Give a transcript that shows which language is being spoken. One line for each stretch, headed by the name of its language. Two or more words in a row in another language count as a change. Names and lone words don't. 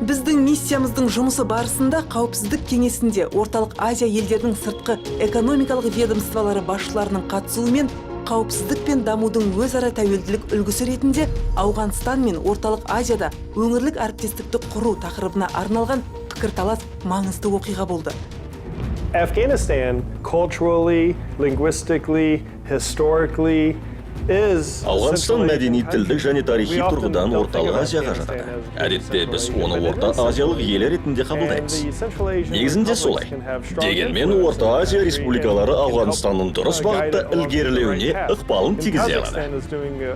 Kazakh: Біздің миссиямыздың жұмысы барысында Қауіпсіздік кеңесінде Орталық Азия елдерінің сыртқы экономикалық ведомстволары басшыларының қатысуымен қауіпсіздік пен дамудың өзара тәуелділік үлгісі ретінде Ауғанстан мен Орталық Азияда өңірлік әріптестікті құру тақырыбына арналған пікірталас маңызды оқиға болды.
English: Afghanistan, culturally, linguistically, historically,
Kazakh: Ауғанстан мәдени, тілдік және тарихи тұрғыдан Орталық Азияға жатады. Әдетте біз оны Орта Азиялық ел ретінде қабылдаймыз. Негізінде солай. Дегенмен Орта Азия республикалары Ауғанстанның дұрыс бағытта ілгерілеуіне ықпалын тигізе алады.